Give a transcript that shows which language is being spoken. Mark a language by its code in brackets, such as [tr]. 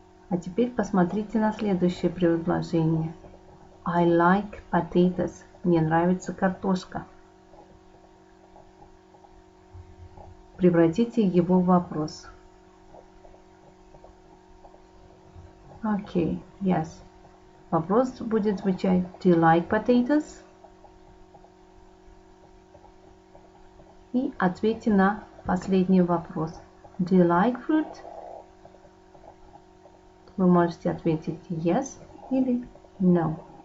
[ru] А теперь посмотрите на следующее предложение. [en] I like potatoes. [ru] Мне нравится картошка. Превратите его в вопрос. Окей, yes. Вопрос будет звучать [en] Do you like potatoes? [ru] И ответьте на последний вопрос. [en] Do you like fruit? [ru] Вы можете ответить yes или no.